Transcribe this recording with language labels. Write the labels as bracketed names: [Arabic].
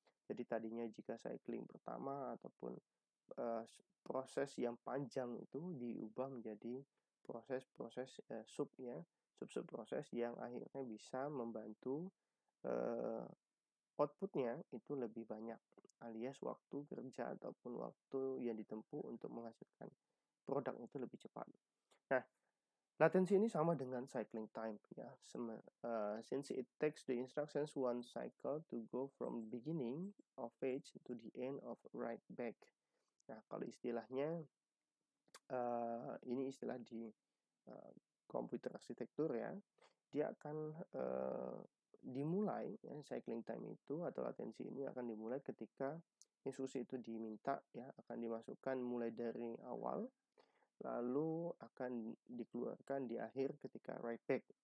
[Indonesian] Jadi tadinya jika cycling pertama ataupun proses yang panjang itu diubah menjadi proses-proses sub ya, sub proses yang akhirnya bisa membantu outputnya itu lebih banyak alias waktu kerja ataupun waktu yang ditempuh untuk menghasilkan produk itu lebih cepat. Nah, latensi ini sama dengan cycling time ya. [English] Since it takes the instructions one cycle to go from beginning of page to the end of write back. [Indonesian] Nah, kalau istilahnya ini istilah di komputer arsitektur ya, dia akan dimulai ya, cycling time itu atau latensi ini akan dimulai ketika instruksi itu diminta ya, akan dimasukkan mulai dari awal lalu akan dikeluarkan di akhir ketika write back.